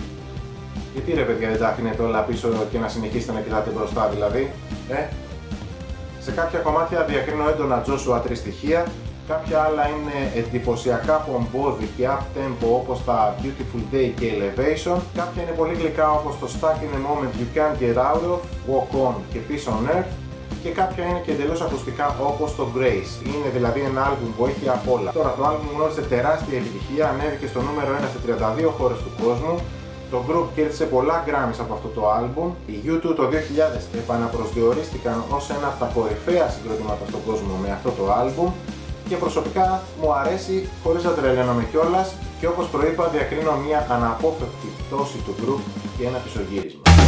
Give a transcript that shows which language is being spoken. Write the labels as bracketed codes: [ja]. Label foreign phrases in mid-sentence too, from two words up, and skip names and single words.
[el] Γιατί ρε παιδιά δεν τα αφήνετε όλα πίσω και να συνεχίσετε να κοιτάτε μπροστά δηλαδή, Σε κάποια κομμάτια διακρίνω έντονα Joshua 3 στοιχεία, κάποια άλλα είναι εντυπωσιακά πομπόδι και up-tempo όπως τα Beautiful Day και Elevation, κάποια είναι πολύ γλυκά όπως το Stuck in a Moment You Can't Get Out of, Walk On και Peace on Earth, και κάποια είναι και εντελώς ακουστικά όπως το Grace. Είναι δηλαδή ένα άλμπουμ που έχει απ' όλα. Τώρα το άλμπουμ γνώρισε τεράστια επιτυχία, ανέβηκε στο νούμερο 1 σε 32 χώρες του κόσμου. Το group κέρδισε πολλά Grammys από αυτό το άλμπουμ. Οι U2 το 2000 επαναπροσδιορίστηκαν ως ένα από τα κορυφαία συγκροτήματα στον κόσμο με αυτό το άλμπουμ και προσωπικά μου αρέσει χωρίς να τρελαίνομαι κιόλας και όπως προείπα διακρίνω μια αναπόφευκτη πτώση του group και ένα πισωγύρισμα.